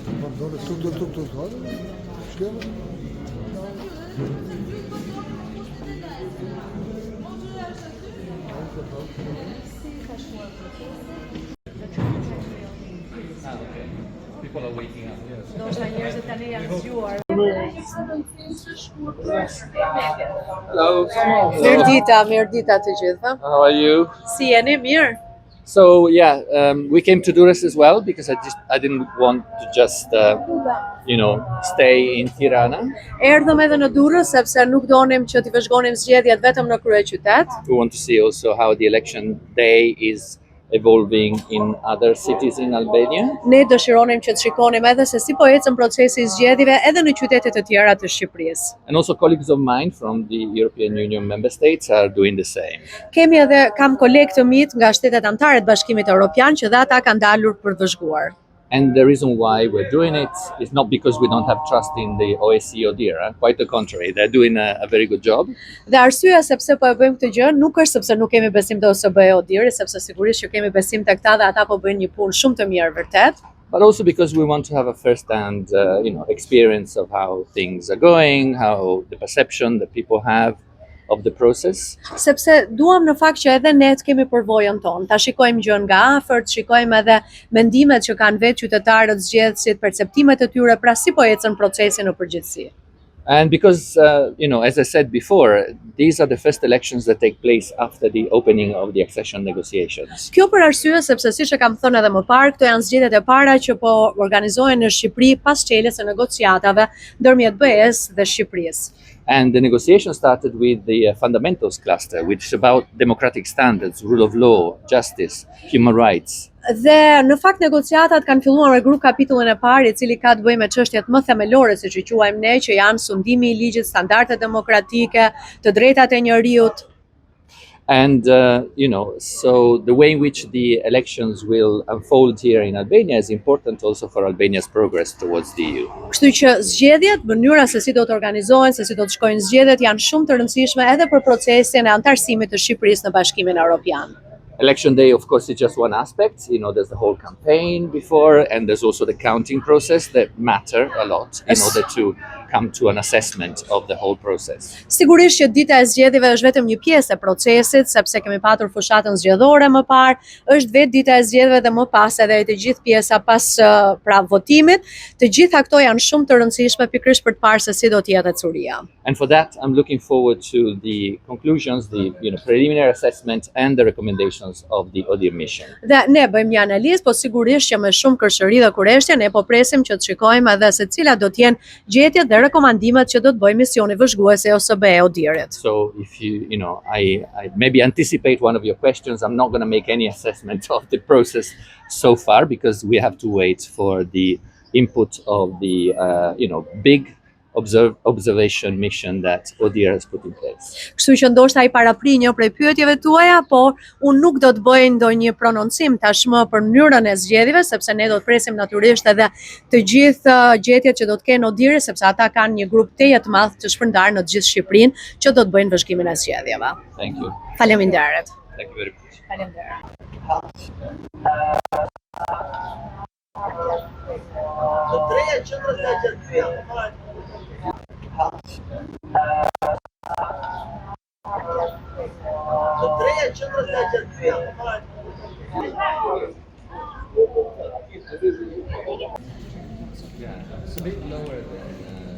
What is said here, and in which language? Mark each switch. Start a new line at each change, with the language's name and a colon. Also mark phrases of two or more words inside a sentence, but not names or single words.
Turkish: Doğru, tuk. Hadi. Şöyle.
English: People are waking up.
Albanian: Ndoshta njerëzit tani janë zgjuar.
English: Hello.
Albanian: Mirëdita të gjithëve.
English: How are you?
Albanian: Si jeni? Mirë.
English: So yeah, we came to Durrës as well because I didn't want to just stay in Tirana.
Albanian: Erdhëm edhe në Durrës sepse nuk donim që t'i vëzhgonim zgjedhjet vetëm në kryeqytet.
English: We want to see also how the election day is evolving in other cities in Albania.
Albanian: Ne dëshironim që të shikonim edhe se si po ecën procesi i zgjedhjeve edhe në qytete të tjera të Shqipërisë.
English: And also colleagues of mine from the European Union member states are doing the same.
Albanian: Kam kolegë të mit nga shtetet anëtare të Bashkimit Evropian që dhe ata kanë dalur për vëzhguar.
English: And the reason why we're doing it is not because we don't have trust in the OSCE or DIRA, quite the contrary. They're doing a very good job.
Albanian: Dhe arsyeja sepse po e bëjmë këtë gjë nuk është sepse nuk kemi besim te OSBE o DIRA, sepse sigurisht që kemi besim tek ata dhe ata po bëjnë një punë shumë të mirë vërtet.
English: But also because we want to have a first-hand, experience of how things are going, how the perception that people have of the process.
Albanian: Sepse duam në fakt që edhe ne të kemi përvojën tonë, ta shikojmë gjën nga afër, të shikojmë edhe mendimet që kanë vetë qytetarët, zgjedhësit, perceptimet e tyre, pra si po ecën procesi në përgjithësi.
English: And because, as I said before, these are the first elections that take place after the opening of the accession negotiations.
Albanian: Kjo për arsye sepse siç e kam thënë edhe më parë, këto janë zgjedhjet e para që po organizohen në Shqipëri pas çeljes së negociatave ndërmjet BE-s dhe Shqipërisë.
English: And the negotiation started with the fundamentals cluster, which is about democratic standards, rule of law, justice, human rights.
Albanian: Dhe në fakt negociatat kanë filluar me grup kapitullin e parë, i cili ka të bëjë me çështjet më themelore, siç i quajmë ne, që janë sundimi i ligjit, standardet demokratike, të drejtat e njerëzit.
English: And, so the way in which the elections will unfold here in Albania is important also for Albania's progress towards the EU.
Albanian: Kështu që zgjedhjet, mënyra se si do të organizohen, se si do të shkojnë zgjedhjet janë shumë të rëndësishme edhe për procesin e antarësimit të Shqipërisë në Bashkimin Evropian.
English: Election day, of course, is just one aspect. There's the whole campaign before, and there's also the counting process that matter a lot in order to come to an assessment of the whole process.
Albanian: Sigurisht që dita e zgjedhjeve është vetëm një pjesë e procesit, sepse kemi patur fushatën zgjedhore më parë, është vetë dita e zgjedhjeve dhe më pas edhe të gjithë pjesa pas votimit. Të gjitha këto janë shumë të rëndësishme pikërisht për të parë se si do të jetë ecuria.
English: And for that, I'm looking forward to the conclusions, the preliminary assessment and the recommendations of the ODIHR mission.
Albanian: Dhe ne bëjmë një analizë, po sigurisht që me shumë kërshëri dhe kurreshtje ne po presim që të shikojmë edhe se cilat do të jenë gjetjet dhe rekomandimet që do të bëjë misioni vëzhguesi e OSBE-ODIHR-it.
English: So if I maybe anticipate one of your questions, I'm not going to make any assessment of the process so far because we have to wait for the input of the big observation mission that ODIHR has put in place.
Albanian: Kështu që ndoshta ai parapri një prej pyetjeve tuaja, por unë nuk do të bëj ndonjë prononcim tashmë për mënyrën e zgjedhjeve, sepse ne do të presim natyrisht edhe të gjithë gjetjet që do të kenë ODIHR, sepse ata kanë një grup teje të madh të shpërndar në të gjithë Shqipërinë që do të bëjnë vëzhgimin e zgjedhjeve.
English: Thank you.
Albanian: Faleminderit.
English: Thank you very much.
Albanian: Faleminderit. Të treja qendrat e gjerëfia. Të treja qendrat e gjerëfia.
English: Yeah, it's a bit lower than